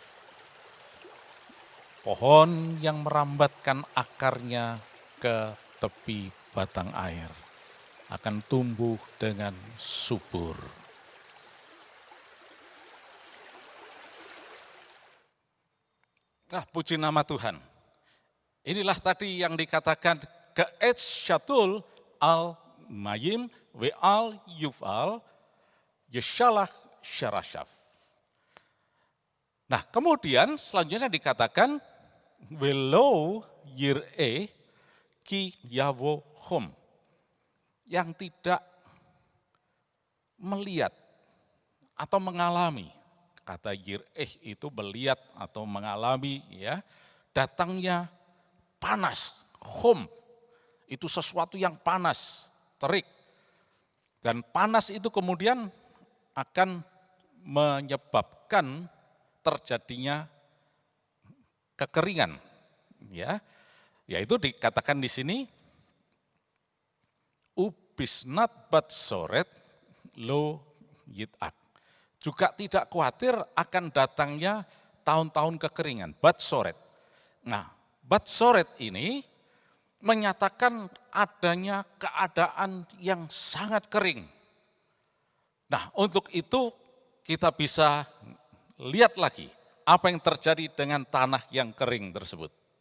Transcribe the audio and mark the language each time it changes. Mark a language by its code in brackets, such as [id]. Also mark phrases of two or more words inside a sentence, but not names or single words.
[id] Pohon yang merambatkan akarnya ke tepi batang air akan tumbuh dengan subur. Nah, puji nama Tuhan. Inilah tadi yang dikatakan [he] כעץ שתול על מים ועל יובל ישלח שרשיו. [id] Nah, kemudian selanjutnya dikatakan [he] ולא יראה כי יבא חם, [id] yang tidak melihat atau mengalami. Kata yir'eh itu melihat atau mengalami, ya, datangnya panas, hom, itu sesuatu yang panas, terik. Dan panas itu kemudian akan menyebabkan terjadinya kekeringan, ya. Yaitu dikatakan di sini [he] ובשנת בצרת לא ידאג. [id] Juga tidak khawatir akan datangnya tahun-tahun kekeringan, batsoret. Nah, batsoret ini menyatakan adanya keadaan yang sangat kering. Nah, untuk itu kita bisa lihat lagi apa yang terjadi dengan tanah yang kering tersebut.